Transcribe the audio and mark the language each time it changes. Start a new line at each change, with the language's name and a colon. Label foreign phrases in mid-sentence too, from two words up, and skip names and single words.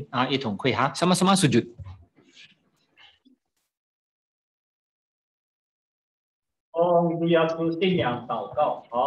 Chinese: 一同跪下，
Malay: sama-sama sujud.
Chinese: 奉耶穌聖名禱告，